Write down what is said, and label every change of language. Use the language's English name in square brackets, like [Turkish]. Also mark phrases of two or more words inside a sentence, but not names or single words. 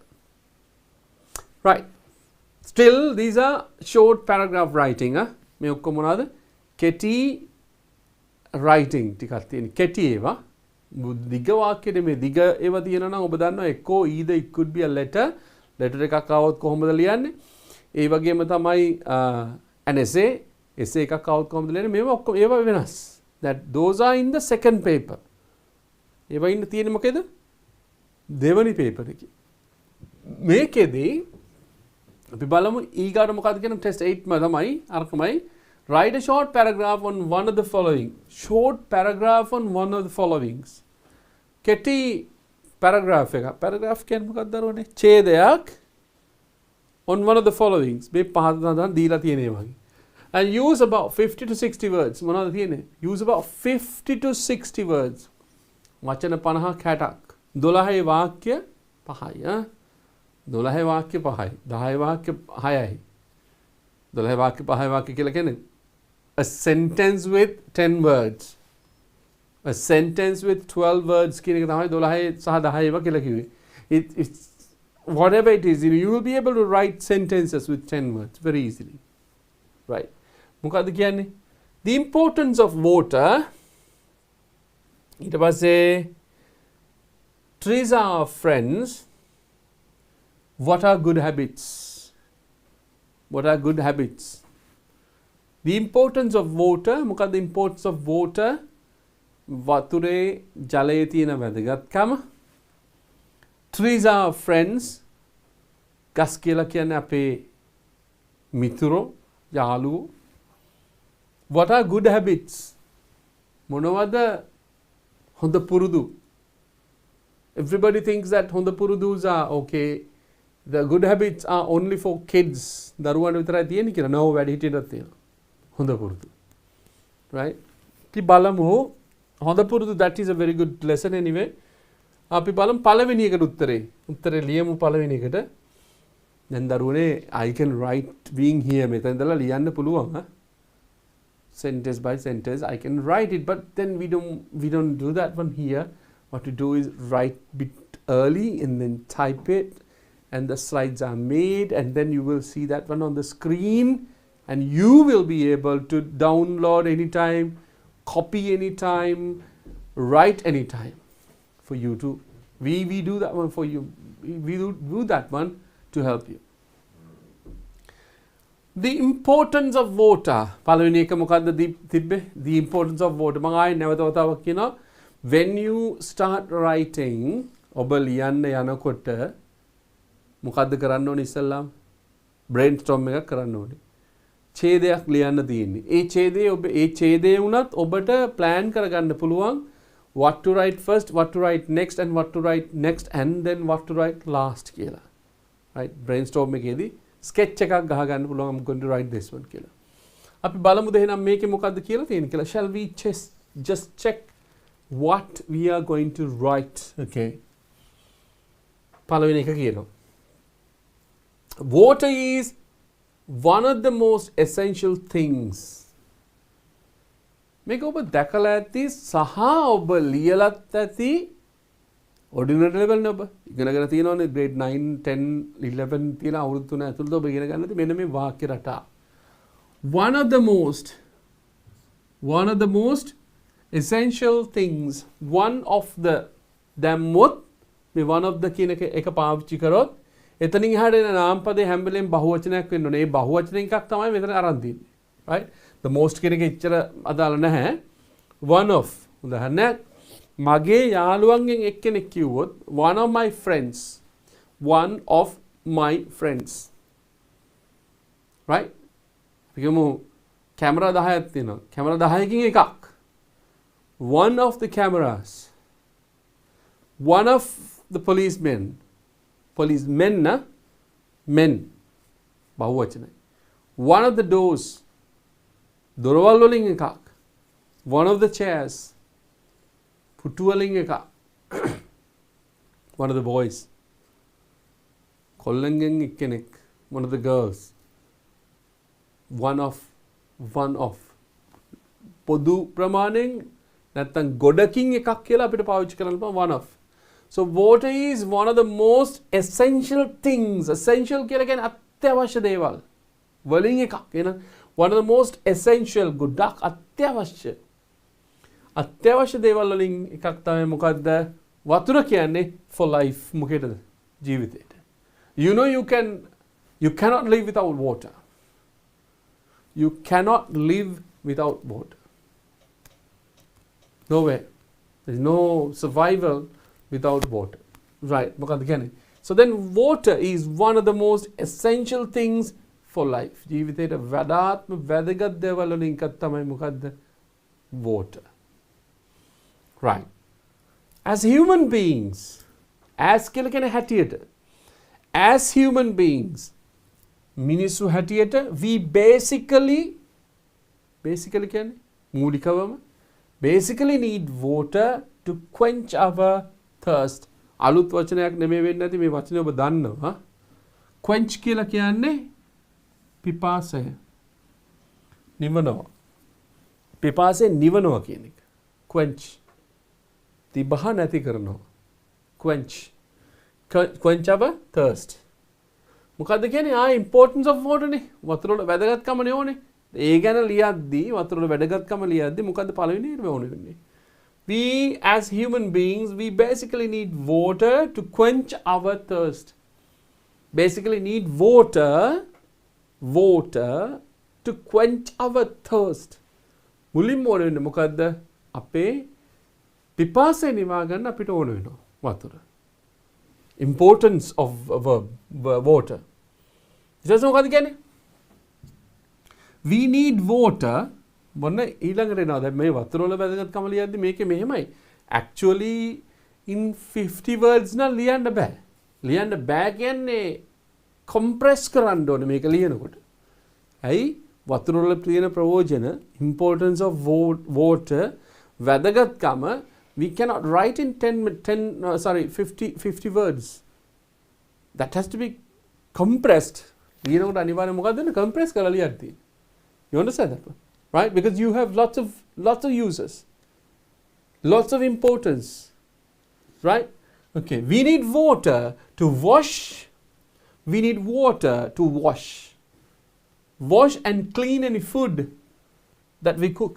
[English] Right. Still these are short paragraph writing. [Sinhala] මේ ඔක්කොම මොනවාද? කෙටි writing ටිකක් තියෙන. කෙටි ඒවා. දිග වාක්‍ය නෙමෙයි. දිග ඒවා තියෙනවා නම් ඔබ දන්නවා එක්කෝ [English] either it could be a letter [Sinhala] එකක් આવොත් කොහොමද ලියන්නේ? ඒ වගේම තමයි [English] an essay [Sinhala] එකක් આવොත් කොහොමද ලියන්නේ? මේවා ඔක්කොම ඒවා වෙනස්. [English] That those are in the second paper. [Sinhala] ඒවා ඉන්න තියෙන්නේ මොකේද? දෙවනි [English] paper එකේ. [Sinhala] මේකෙදී අපි බලමු ඊගාට මොකක්ද කියන test 8 ම තමයි අරකමයි [English] write a short paragraph on one of the following. Short paragraph on one of the followings. [Sinhala] කෙටි [English] paragraph එක. [Sinhala] paragraph කියන්නේ මොකක්ද දරුවනේ? [English] ඡේදයක් on one of the followings. [Sinhala] මේ පහ තන දීලා තියෙන ඒ වගේ. [English] And use about 50 to 60 words. [Sinhala] මොනවද තියෙන්නේ? [English] Use about 50 to 60 words. [Sinhala] වචන 50ක් 60ක්. 12 වාක්‍ය 5යි. 12 වාක්‍ය 5යි. 10 වාක්‍ය 6යි. 12 වාක්‍ය 5 වාක්‍ය කියලා කියන්නේ [English] a sentence with 10 words. [Sinhala] A sentence with 12 words කියන එක තමයි 12 සහ 10 ඒවා කියලා කිව්වේ. [English] It's whatever it is, you will be able to write sentences with 10 words very easily. Right. [Sinhala] මොකද්ද කියන්නේ? [English] The importance of water. [Sinhala] ඊට පස්සේ [English] trees are our friends. What are good habits? What are good habits? The importance of water. [Sinhala] මොකද්ද [English] importance of water? [Sinhala] වතුරේ ජලයේ තියෙන වැදගත්කම. [English] Trees are our friends. [Sinhala] ගස් කියලා කියන්නේ අපේ මිතුරෝ, යාළුවෝ. [English] What are good habits? [Sinhala] මොනවද හොඳ පුරුදු? [English] Everybody thinks that [Sinhala] හොඳ පුරුදුs [English] are okay. The good habits are only for kids. [Sinhala] දරුවන්ට විතරයි තියෙන්නේ කියලා. [English] No, [Sinhala] වැඩිහිටියටත් තියෙනවා. හොඳ පුරුදු. Right? අපි බලමු හොඳ පුරුදු, [English] that is a very good lesson anyway. [Sinhala] අපි බලමු පළවෙනි එකට උත්තරේ ලියමු පළවෙනි එකට. දැන් දරුවනේ [English] I can write being here [Sinhala] මෙතන ඉඳලා ලියන්න පුළුවන්. [English] Sentence by sentence I can write it, but then we don't do that one here. What we do is write bit early and then type it, and the slides are made, and then you will see that one on the screen, and you will be able to download anytime, copy anytime, write anytime for you to we do that one for you. We do that one to help you. The importance of water. [Sinhala] පළවෙනි එක මොකද්ද තිබ්බේ? [English] The importance of water. [Sinhala] මම ආයෙ නැවත වතාවක් කියනවා. [English] When you start writing, [Sinhala] ඔබ ලියන්න යනකොට මොකද්ද කරන්න ඕනේ ඉස්සල්ලාම? brainstorm එකක් කරන්න ඕනේ. ඡේදයක් ලියන්න තියෙන්නේ. ඒ ඡේදයේ වුණත් ඔබට plan කරගන්න පුළුවන් [English] what to write first, what to write next and what to write next and then what to write last [Sinhala] කියලා. [English] Right? [Sinhala] brainstorm එකේදී sketch එකක් ගහගන්න පුළුවන් [English] I'm going to write this one [Sinhala] කියලා. අපි බලමුද එහෙනම් මේකේ මොකද්ද කියලා තියෙන්නේ කියලා. [English] Shall we just check what we are going to write? [Sinhala] Okay. පළවෙනි එක කියනවා. [English] Water is one of the most essential things. [Sinhala] මේක ඔබ දැකලා ඇති සහ ඔබ ලියලත් ඇති [English] ordinary level [Sinhala] නේ ඔබ ඉගෙනගෙන තියෙනවනේ grade 9 10 11 තියෙන අවුරුදු තුන ඇතුළත ඔබ ඉගෙන ගන්න ඇති මෙන්න මේ වාක්‍ය රටා. [English] One of the most essential things, one of the [Sinhala] දැම්මොත් මේ [English] one of the [Sinhala] කියන එක පාවිච්චි කරොත් එතනින් එහාට එන නාමපදේ හැම වෙලෙම බහුවචනයක් වෙන්න ඕනේ. ඒ බහුවචන එකක් තමයි මෙතන අරන් තියෙන්නේ. right? [English] The most [Sinhala] කියන එක එච්චර අදාළ නැහැ. [English] One of [Sinhala] උදාහරණයක් මගේ යාළුවන්ගෙන් එක්කෙනෙක් කිව්වොත් [English] one of my friends. right? [Sinhala] අපි කියමු කැමරා 10ක් තියෙනවා. කැමරා 10කින් එකක්. [English] One of the cameras. One of the policemen men [Sinhala] බහුවචනයි. [English] One of the doors [Sinhala] දොරවල් වලින් එකක්. [English] One of the chairs [Sinhala] පුටු වලින් එකක්. [English] One of the boys [Sinhala] කොල්ලන්ගෙන් එක්කෙනෙක්. [English] One of the girls one of [Sinhala] පොදු ප්‍රමාණයෙන් නැත්තම් ගොඩකින් එකක් කියලා අපිට පාවිච්චි කරන්න පුළුවන් [English] one of. So water is one of the most essential things. [Sinhala] Essential කියලා කියන්නේ අත්‍යවශ්‍ය දේවල් වලින් එකක්. එහෙනම් [English] one of the most essential [Sinhala] ගොඩක් අත්‍යවශ්‍ය දේවල් වලින් එකක් තමයි මොකද්ද? වතුර කියන්නේ [English] for life [Sinhala] මොකේද? ජීවිතේට. [English] You know you cannot live without water. You cannot live without water. No way. There is no survival without water. Right. So then water is one of the most essential things for life. [Sinhala] ජීවිතේට වඩාත්ම වැදගත් දේවල් වලින් එකක් තමයි මොකද්ද? [English] Water. Right. As human beings, as [Sinhala] කියලා කියන හැටියට, [English] as human beings, [Sinhala] මිනිස්සු හැටියට [English] we basically [Sinhala] කියන්නේ මූලිකවම [English] basically need water to quench our thirst. [Sinhala] අලුත් වචනයක් නෙමෙයි වෙන්නේ නැති මේ වචනේ ඔබ දන්නවා. quench කියලා කියන්නේ පිපාසය නිවනවා. පිපාසය නිවනවා කියන එක. quench. තිබහ නැති කරනවා. [English] quench our thirst. [Sinhala] මොකද්ද කියන්නේ? [English] importance of water [Sinhala] නේ. වතුර වල වැදගත්කම නේ ඕනේ. ඒ ගැන ලියද්දී වතුර වල වැදගත්කම ලියද්දී මොකද්ද පළවෙනි ඕනේ වෙන්නේ? [English] We as human beings, we basically need water to quench our thirst. Basically need water to quench our thirst. [Sinhala] මුලින්ම ඕනේ වෙන්නේ මොකද්ද? අපේ පිපාසය නිවා ගන්න අපිට ඕන වෙනවා වතුර. [English] Importance of water. [Sinhala] ඊට මොකද්ද කියන්නේ? [English] We need water [Sinhala] මොන ඊළඟට එනවා දැන් මේ වතුර වල වැදගත්කම ලියද්දි මේකේ මෙහෙමයි actually [English] in 50 words [Sinhala] නම් ලියන්න බෑ කියන්නේ compress කරන්න ඕනේ මේක ලියනකොට. ඇයි වතුර වල තියෙන ප්‍රයෝජන [English] importance of water [Sinhala] වැදගත්කම [English] we cannot write in 50 words. That has to be compressed. [Sinhala] ලියනකොට අනිවාර්යයෙන් මොකක්ද වෙන්නේ? compress කරලා ලියන්න තියෙන්නේ. [English] You understand that one? Right? Because you have lots of uses. Lots of importance. Right? Okay. We need water to wash. We need water to wash. Wash and clean any food that we cook.